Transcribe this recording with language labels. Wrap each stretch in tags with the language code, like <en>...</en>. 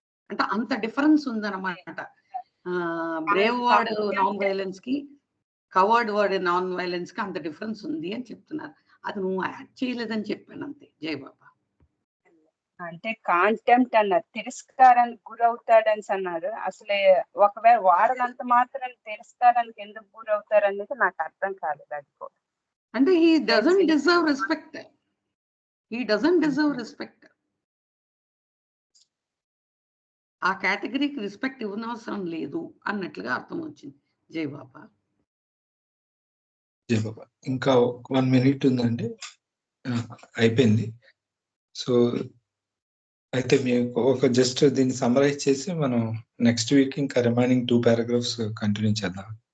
<te>అంటే అంత డిఫరెన్స్ ఉందన్నమాట. బ్రేవ్ వర్డ్ నాన్ వైలెన్స్ కి, కవర్డ్ వర్డ్ నాన్ వైలెన్స్ కి అంత డిఫరెన్స్ ఉంది అని చెప్తున్నారు. అది నువ్వు యాడ్ చేయలేదని చెప్పాను అంతే. జై బాబా. అంటే కాంటెంప్ట్ అన్నారు, తిరస్కారానికి గురవుతాడని అన్నారు. అసలే ఒకవేళ వాడనంత మాత్రం తిరస్కారానికి ఎందుకు గురవుతారు అనేది నాకు అర్థం కాలేదు. అది కూడా</te> <en>అంటే he doesn't deserve respect. He doesn't deserve respect.</en> <te>ఆ కేటగిరీకి రెస్పెక్ట్ ఇవ్వనవసరం లేదు అన్నట్లుగా అర్థం వచ్చింది. జై బాబా. జై బాబా. ఇంకా 1 minute ఉందండి, అయిపోయింది. సో అయితే మీకు ఒక జస్ట్ దీన్ని సమ్మరైజ్ చేసి మనం నెక్స్ట్ వీక్ ఇంకా రిమైనింగ్ 2 paragraphs కంటిన్యూ చేద్దాం.</te>